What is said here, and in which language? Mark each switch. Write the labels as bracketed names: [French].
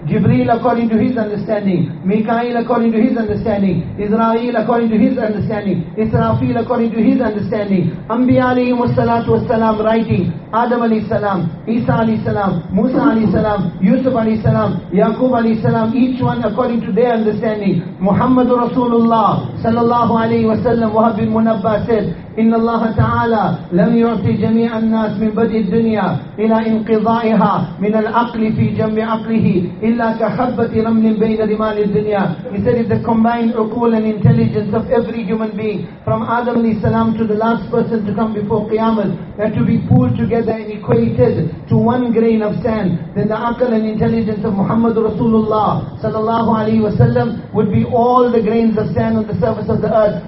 [English] Jibreel according to his understanding, Mikael according to his understanding, Israel according to his understanding, Israfil according to his understanding, Anbiya alayhi wassalatu wassalam writing, Adam alayhi salam, Isa alayhi salam, Musa alayhi salam, Yusuf alayhi salam, Yaqub alayhi salam, each one according to their understanding. [Arabic] Muhammadur Rasulullah sallallahu alayhi wasallam, Wahab bin Munabba said, إن الله تعالى لم يعطي جميع الناس من بدء الدنيا إلى انقضائها من العقل في جمع عقله إلا كحبة رمل بين رمال الدنيا. [English] He said, if the combined uqul and intelligence of every human being from Adam alayhi salam to the last person to come before Qiyamah had to be pulled together and equated to one grain of sand, then the aql and intelligence of Muhammad Rasulullah sallallahu alayhi wasallam would be all the grains of sand on the surface of the earth.